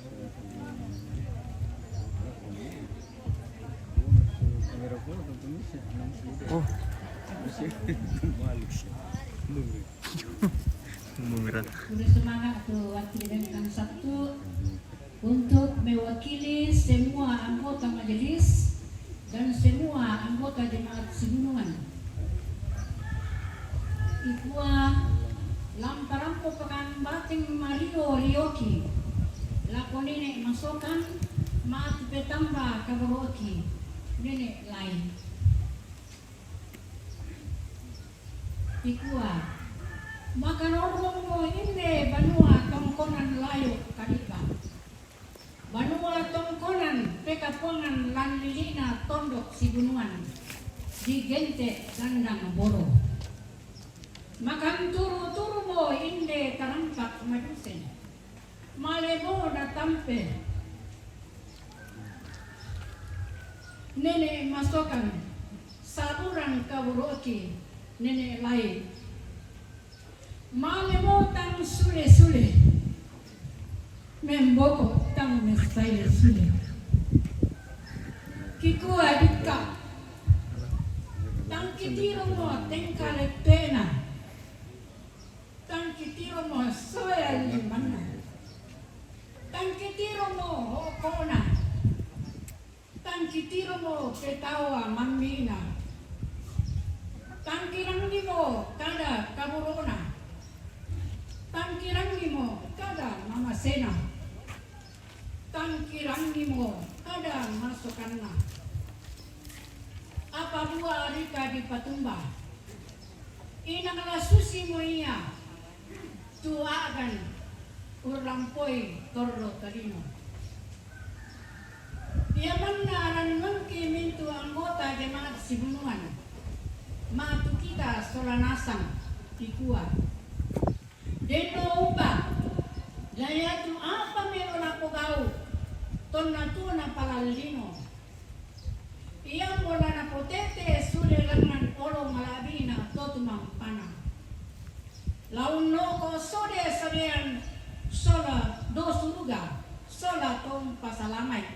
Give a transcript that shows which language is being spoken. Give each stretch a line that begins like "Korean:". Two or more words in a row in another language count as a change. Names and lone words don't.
Indonesian: Oh, Mumirat. Bersemangat tuh wakil dan Sabtu untuk mewakili semua anggota majelis dan semua anggota jemaat Sigunungan.
Toraja-Sa'dan: Ikua lamparampo pekan bating Mario Rioki lakonine masokan maat petamba kaboroki nenek lain. Ikua makan ormong mo inde banua tongkonan layo kadika. Banua tongkonan pekapongan lanlilina tondok Sigunungan di gente gandang boro. Makan turu-turu mo inde karampak madusen. Malebo na tampe. Nenek masokan saburan kaburoki nenek lain. Malebo tang sule-sule. Memboko tang mesai sule. Kiku adika. Tang kitiro mo tengkale pena. Tang kitiro mo soya limana. Tang kitiro mo hokona. Tang kitiro mo petawa mamina. Tang kirangi mo kada kaburona. Tang kirangi mo kada mamasena. Tang kirangi mo kada masukanna. Apa buah rika di patumba. Inangala susi mo iya. Tuagan urlampoi torro tarino. Yaman na aran mangki mintu
Indonesian: anggota jemaat
Toraja-Sa'dan: Sigunungan. Matu kita solanasang ikua. Deno upa. Daya tu apa meron ako gau. Ton na tu na palalino. Iya mola na potete sule langan olo malabi na totumang pana. Laun no ko sode sarean sola dosuruga. Sola tong pasalamay.